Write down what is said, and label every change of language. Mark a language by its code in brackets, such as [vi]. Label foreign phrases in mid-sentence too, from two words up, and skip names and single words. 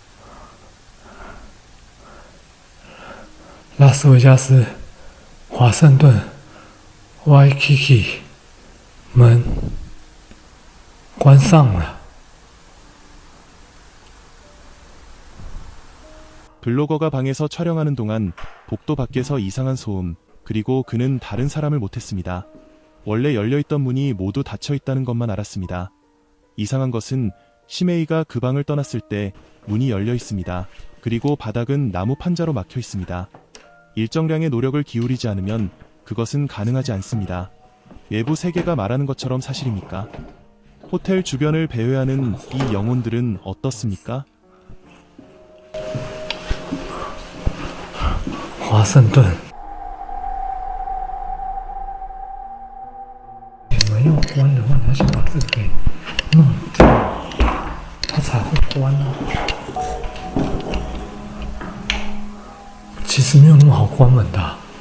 [zh] 拉斯维加斯、华盛顿、Waikiki 门关上了。 [ko] 블로거가 방에서 촬영하는 동안 복도 밖에서 이상한 소음, 그리고 그는 다른 사람을 못했습니다. 원래 열려있던 문이 모두 닫혀있다는 것만 알았습니다. 이상한 것은 시메이가 그 방을 떠났을 때 문이 열려있습니다. 그리고 바닥은 나무 판자로 막혀있습니다. 일정량의 노력을 기울이지 않으면 그것은 가능하지 않습니다. 외부 세계가 말하는 것처럼 사실입니까? 호텔 주변을 배회하는 이 영혼들은 어떻습니까? [zh] 华盛顿，你们要关的话，你要先把这个给弄掉，它才会关啊。其实没有那么好关门的啊。